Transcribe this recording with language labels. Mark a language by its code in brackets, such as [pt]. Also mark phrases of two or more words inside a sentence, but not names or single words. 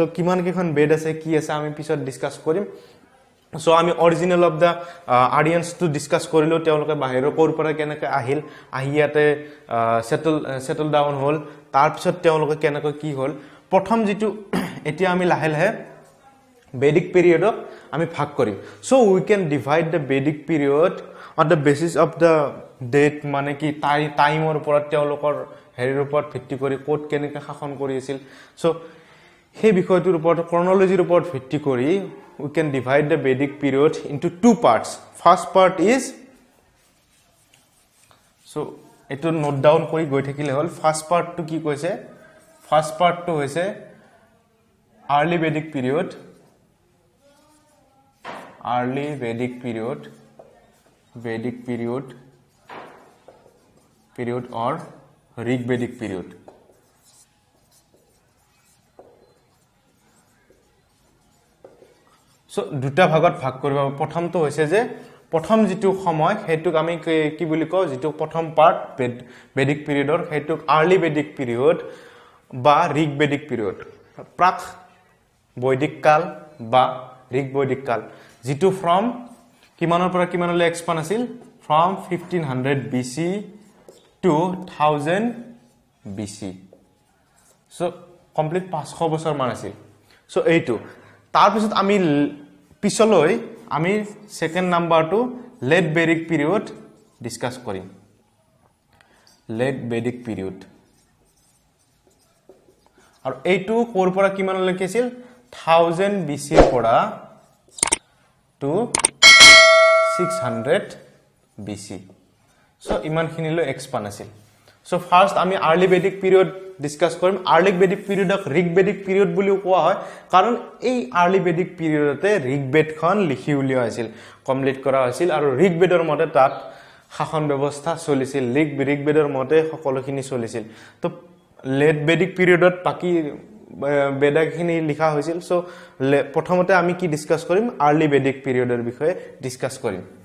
[as] কিমান কেখন বেদ আছে কি আছে আমি পিছত ডিসকাস কৰিম সো আমি [en] original of the audience to discuss [as] কৰিলো তেওঁলোকে বাহিৰৰ কোৰ পৰা কেনেকৈ আহিল আহিয়াতে [en] settle down [as] হল তাৰ পিছত তেওঁলোকে কেনেকৈ কি হল প্ৰথম যেটো এতিয়া আমি লাহে লাহে [en] Vedic period [as] আমি ভাগ কৰিম [en] so we can divide the Vedic period on the basis of the date [as] মানে কি টাইমৰ ওপৰত তেওঁলোকৰ হেৰিৰ ওপৰত ভিত্তি কৰি কোট কেনেকৈ শাসন কৰি আছিল so সেই বিষয়টোৰ ওপৰত ক্ৰনলজিৰ ওপৰত ভিত্তি কৰি [en] we can divide the Vedic period into two parts first part is [as] so এটো [en] note down [as] কৰি গৈ থাকিলে হল [en] first partটো [as] কি কৈছে [en] first partটো [as] হৈছে [en] early Vedic period or Rig Vedic period so [as] দুটা ভাগত ভাগ কৰিব প্ৰথমটো হৈছে যে প্ৰথম যেটো সময় হেতুক আমি কি বুলি কও যেটো প্ৰথম পাৰ্ট [en] Vedic periodৰ [as] হেতুক [en] early Vedic period [as] বা [en] Rig Vedic period [as] প্ৰাক বৈদিক কাল বা ঋগ বৈদিক কাল যেটো from কিমানৰ পৰা কিমানলৈ এক্সপান আছিল [en] from 1500 BC to 1000 BC so complete 500 [as] বছৰ মান আছিল so এইটো তাৰ পিছত আমি পিছলৈ আমি [en] second numberটো late Vedic period [as] ডিসকাস কৰিম [en] late Vedic period [as] আৰু এইটো কোৰ পৰা কিমানলৈকে আছিল 1000 BC পৰা [en] to 600 BC so [as] ইমানখিনিলৈ এক্সপান আছিল so ফাৰ্স্ট আমি [en] early Vedic period [as] ডিসকাস কৰিম [en] early Vedic periodক Rig Vedic period [as] বুলিও কোৱা হয় কাৰণ এই [en] early Vedic periodতে [as] ঋগ বেদখন লিখি উলিওৱা আছিল কমপ্লিট কৰা হৈছিল আৰু ঋগ বেদৰ মতে তাত শাসন ব্যৱস্থা চলিছিল ঋগ বেদৰ মতে সকলোখিনি চলিছিল তো [en] late Vedic periodত [as] বাকি বেদাখিনি লিখা হৈছিল সো প্ৰথমতে আমি কি ডিসকাস কৰিম [en] early Vedic periodৰ [as] বিষয়ে ডিসকাস কৰিম